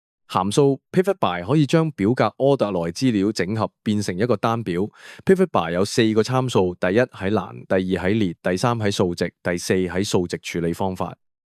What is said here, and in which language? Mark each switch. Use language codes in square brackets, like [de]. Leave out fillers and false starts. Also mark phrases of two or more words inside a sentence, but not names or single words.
[yue] 函數 pivot by 可以將表格 order 內資料整合變成一個單表。pivot by 有4個參數，第一喺欄，第二喺列，第三喺數值，第四喺數值處理方法。